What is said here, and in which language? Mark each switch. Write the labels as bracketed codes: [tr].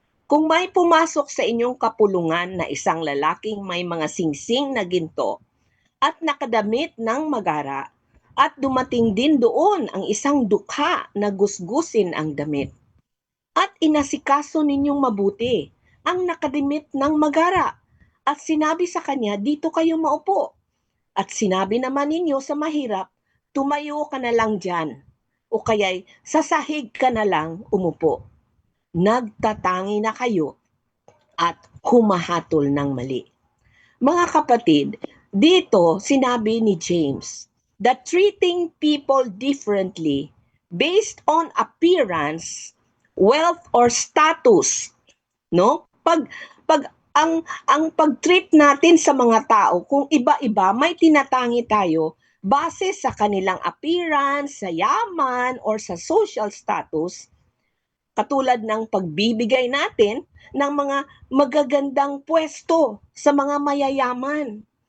[tl] Kung may pumasok sa inyong kapulungan na isang lalaking may mga singsing na ginto at nakadamit ng magara, at dumating din doon ang isang dukha na gusgusin ang damit, at inasikaso ninyong mabuti ang nakadimit ng magara, at sinabi sa kanya, dito kayo maupo. At sinabi naman ninyo sa mahirap, tumayo ka na lang dyan, o kaya'y sa sahig ka na lang umupo. Nagtatangi na kayo at humahatol ng mali. Mga kapatid, dito sinabi ni [en] James that treating people differently based on appearance, wealth, or status, no? [tl] Pag ang pag-treat natin sa mga tao, kung iba-iba, may tinatangi tayo base sa kanilang appearance, sa yaman, or sa social status, katulad ng pagbibigay natin ng mga magagandang pwesto sa mga mayayaman.